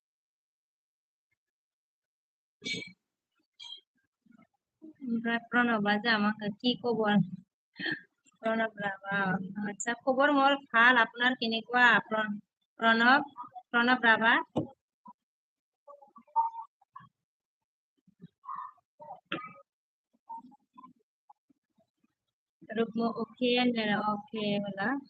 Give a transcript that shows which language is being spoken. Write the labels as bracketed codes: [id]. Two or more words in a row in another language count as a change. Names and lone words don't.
[brx] ओमफ्राय प्रणबा जा [as] আমাকে কি খবৰ प्रणब राभा আচ্ছা খবৰ মোৰ ভাল আপোনাৰ কেনেকুৱা প্ৰণব राभा [brx] रुक्म ओके ओके बोला